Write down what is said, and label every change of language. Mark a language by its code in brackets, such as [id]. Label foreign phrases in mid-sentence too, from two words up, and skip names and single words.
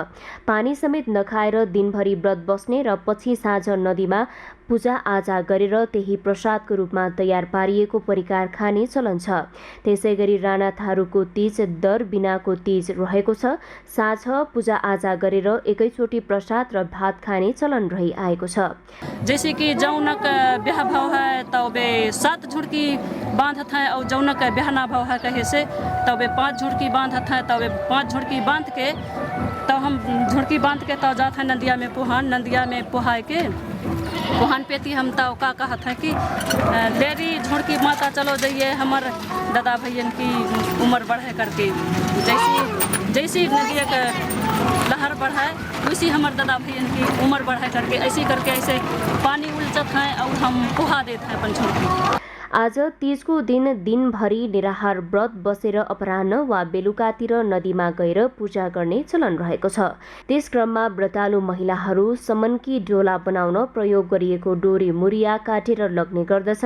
[ne] पानी समेत नखाएर दिनभरि व्रत बस्ने र पछि साँझ नदीमा पूजा आजा गरेर त्यही प्रसादको रूपमा तयार पारिएको परिकार खाने चलन छ। त्यसैगरी राणा थारूको तीज दर बिनाको तीज रहेको छ। साँझ पूजा आजा गरेर एकैचोटि प्रसाद र भात खाने चलन रही आएको छ। [thr] जैसे कि जौनक ब्याह भाव है तबे 7 झुड़की बांधत है और जौनक ब्याह ना भाव है कहे से तबे 5 झुड़की बांधत है। तबे 5 झुड़की बांध के तब हम झुड़की बांध के तब जाते हैं नदिया में पुहान। नदिया में पुहाए के पुहान पेती हम तब का कहत है कि डेरी झुड़की माता चलो जाइए हमार दादा भैयन की उम्र बढ़े करके। जैसी नदिया का लहर बढ़ाए वैसी हमारे दादा भैयन की उम्र बढ़ाए करके ऐसे करके ऐसे पानी उलझत है और हम पुहा देते हैं अपन झुड़की। [ne] आज तीजको दिन दिनभरि निराहार व्रत बसेर अपराह्न वा बेलुकातिर नदीमा गएर पूजा गर्ने चलन रहेको छ। त्यस क्रममा व्रतालु महिलाहरू समनकी डोला बनाउन प्रयोग गरिएको डोरी मुरिया काटेर लग्ने गर्दछन्।